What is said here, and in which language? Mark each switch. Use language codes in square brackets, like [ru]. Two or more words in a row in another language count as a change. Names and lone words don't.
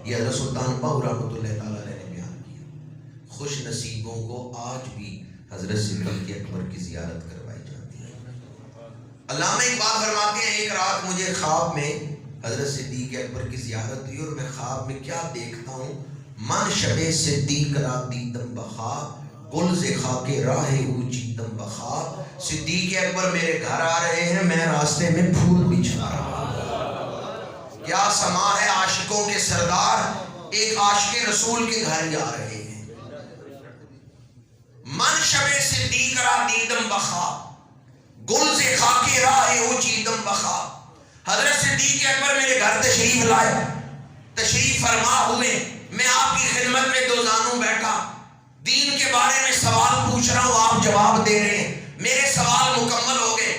[ur] یہ حضرت سلطان باہو رحمۃ اللہ تعالیٰ علیہ نے بیان کیا۔ خوش نصیبوں کو آج بھی حضرت صدیق اکبر کی زیارت کروائی جاتی ہے۔ علامہ اقبال فرماتے ہیں ایک رات مجھے خواب میں حضرت صدیق اکبر کی زیارت ہوئی اور میں خواب میں کیا دیکھتا ہوں، [fa] من شب صدیق را دیدم بخواب گل ز خاک راہ او چیدم بخواب۔ [ur] صدیق اکبر میرے گھر آ رہے ہیں، میں راستے میں پھول بچھا رہا ہوں۔ کیا سما ہے عاشقوں کے سردار، ایک عاشق رسول کے گھر جا رہے ہیں۔ [fa] من شب صدیق را دیدم بخا گل سے خاک راہ او چیدم بخا. [ur] حضرت صدیق اکبر میرے گھر تشریف لائے، تشریف فرما ہوئے، میں آپ کی خدمت میں دو زانوں بیٹھا، دین کے بارے میں سوال پوچھ رہا ہوں، آپ جواب دے رہے ہیں، میرے سوال مکمل ہو گئے.